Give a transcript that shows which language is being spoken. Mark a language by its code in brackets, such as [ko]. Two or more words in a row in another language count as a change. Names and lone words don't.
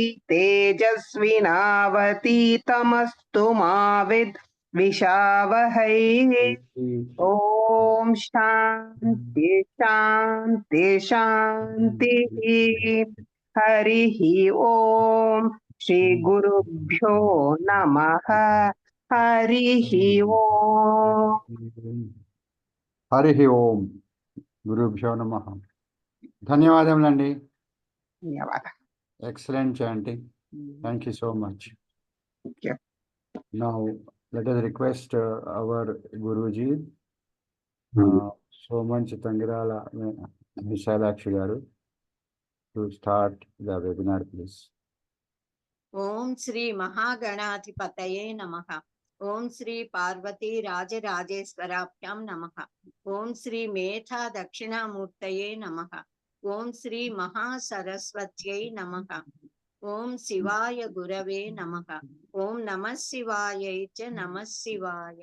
[sa] तेजस्विनावतीतमस्तु मा विद्विषावहै ॐ शान्ति शान्ति शान्तिः। हरिः ॐ श्री गुरुभ्यो नमः। हरिः ॐ హరి ఓం గురుభ్యో నమః. [te] ధన్యవాదములండి. ధన్యవాదాలు. [en] Excellent chanting. Thank you so much. Now let us request our Guruji, Somanchi Tangirala Visalakshi garu, to start the webinar, please. [sa] ॐ श्री महागणाधिपतये नमः. ॐ श्री पार्वती राजराजेश्वराभ्यां नमः. ॐ श्री मेधा दक्षिणामूर्तये नमः. ॐ श्री महासरस्वत्यै नमः. ॐ शिवाय गुरवे नमः। ॐ नमः शिवाय च नमः शिवाय.